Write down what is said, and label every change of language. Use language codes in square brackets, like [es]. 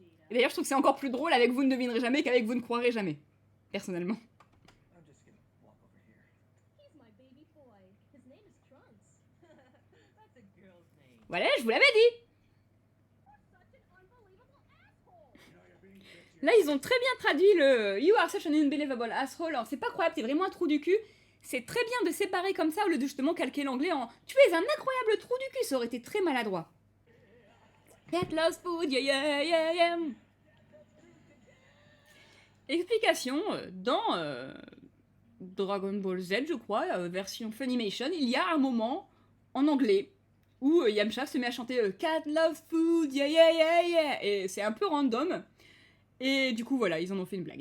[fr] Et d'ailleurs, je trouve que c'est encore plus drôle avec vous ne devinerez jamais qu'avec vous ne croirez jamais. Personnellement. [en] I'm just gonna walk over here. He's my baby boy. His name is Trunks. That's a girl's name. [fr] Voilà, je vous l'avais dit. [en] Such an unbelievable asshole. [fr] Là, ils ont très bien traduit le [en] You are such an unbelievable asshole. [fr] Alors, c'est pas croyable, t'es vraiment un trou du cul. C'est très bien de séparer comme ça au lieu de justement calquer l'anglais en Tu es un incroyable trou du cul. Ça aurait été très maladroit. [en] Cat loves food, yeah yeah yeah yeah. [fr] Explication, dans Dragon Ball Z, je crois, version Funimation, il y a un moment en anglais où Yamcha se met à chanter [en] Cat loves food, yeah yeah [fr] yeah yeah. Et c'est un peu random. Et du coup, voilà, ils en ont fait une blague.